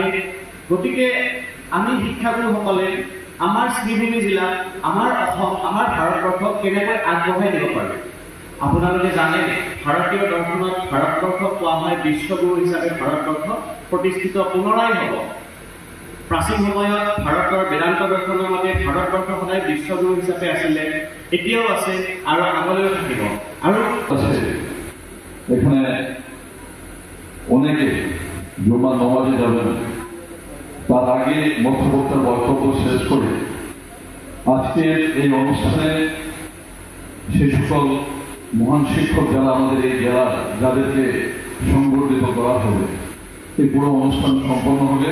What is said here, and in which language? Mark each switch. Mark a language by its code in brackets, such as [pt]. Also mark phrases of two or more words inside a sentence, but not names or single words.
[as] গতিকে আমি শিক্ষাগুৰুসকলে আমাৰ শ্ৰীভূমি জিলাত, আমাৰ অসম, আমাৰ ভাৰতবৰ্ষক কেনেকৈ আগবঢ়াই নিব পাৰোঁ আপোনালোকে জানে ভাৰতীয় দৰ্শনত ভাৰতবৰ্ষক কোৱা হয় বিশ্বগুৰু হিচাপে ভাৰতবৰ্ষ প্ৰতিষ্ঠিত পুনৰাই হ'ব। প্ৰাচীন সময়ত ভাৰতৰ বেদান্ত দৰ্শনৰ মতে ভাৰতবৰ্ষ সদায় বিশ্বগুৰু হিচাপে আছিলে, এতিয়াও আছে আৰু আগলৈও থাকিব। আৰু [bn] এখানে অনেকে জুমা নামাজে যাবেন, তার আগে মধ্যবর্তীর বক্তব্য শেষ করে আজকের এই অনুষ্ঠানে সে সকল মহান শিক্ষক যারা আমাদের এই জেলা যাদেরকে সংগঠিত করা হবে, এই পুরো অনুষ্ঠান সম্পন্ন হবে।